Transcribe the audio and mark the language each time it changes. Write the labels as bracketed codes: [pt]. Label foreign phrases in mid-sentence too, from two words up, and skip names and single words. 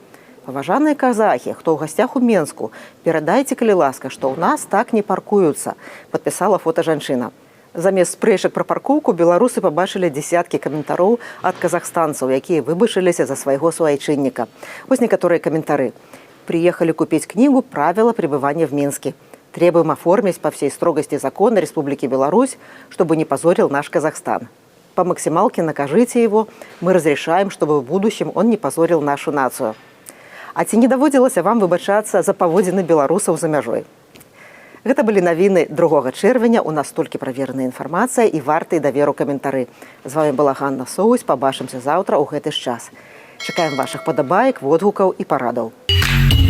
[be] Паважаныя казахі, хто ў гасцях у Менску, перадайце, калі ласка, што ў нас так не паркуюцца, падпісала фота жанчына. Замест спрэчак пра паркоўку беларусы пабачылі дзесяткі каментароў ад казахстанцаў, якія выбачыліся за свайго суайчынніка. Вось некаторыя каментары. [ru] Приехали купить книгу «Правила пребывания в Минске». Требуем оформить по всей строгости закона Республики Беларусь, чтобы не позорил наш Казахстан. По максималке накажите его, мы разрешаем, чтобы в будущем он не позорил нашу нацию. [be] А ці не даводзілася вам выбачацца за паводзіны беларусаў за мяжой? Гэта былі навіны 2 чэрвеня. У нас толькі правераная інфармацыя і вартай даверу каментары. З вами была Ганна Соусь. Пабачымся заўтра ў гэты ж час. Чакаем вашых падабаек, водгукаў і парадаў.